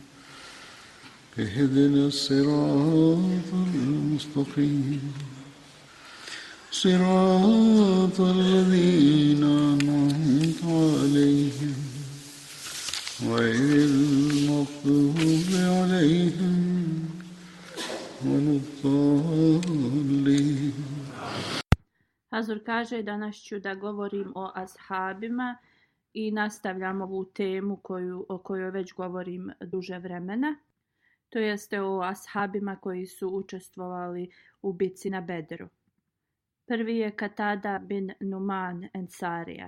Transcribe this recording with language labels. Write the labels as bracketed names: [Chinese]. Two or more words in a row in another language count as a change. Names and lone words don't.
[Arabic] اهدنا الصراط المستقيم صراط الذين أنعمت عليهم غير المغضوب عليهم ولا الضالين. [Bosnian] Hazur kaže, danas ću da govorim o ashabima i nastavljam ovu temu o kojoj već govorim duže vremena. To jeste o ashabima koji su učestvovali u bitci na Bedru. Prvi je Katada bin Numan Ensarija.